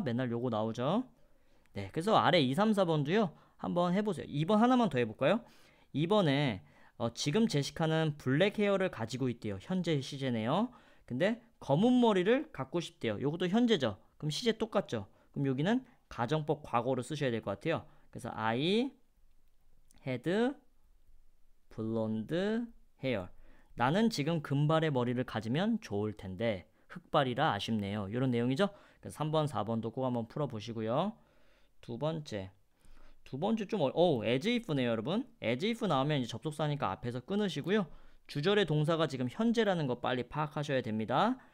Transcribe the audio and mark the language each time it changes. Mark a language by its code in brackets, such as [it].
[ko] 맨날 요거 나오죠. 네, 그래서 아래 2, 3, 4번도요. 한번 해보세요. 2번 하나만 더 해볼까요? 2번에 지금 제시카는 블랙 헤어를 가지고 있대요. 현재 시제네요. 근데 검은 머리를 갖고 싶대요. 요것도 현재죠. 그럼 시제 똑같죠. 그럼 여기는 가정법 과거로 쓰셔야 될 것 같아요. 그래서 [en] I had blonde hair. [ko] 나는 지금 금발의 머리를 가지면 좋을 텐데 흑발이라 아쉽네요. 이런 내용이죠. 그래서 3번, 4번도 꼭 한번 풀어보시고요. 두 번째 좀 as if네요, 여러분. as if 나오면 이제 접속사니까 앞에서 끊으시고요. 주절의 동사가 지금 현재라는 거 빨리 파악하셔야 됩니다.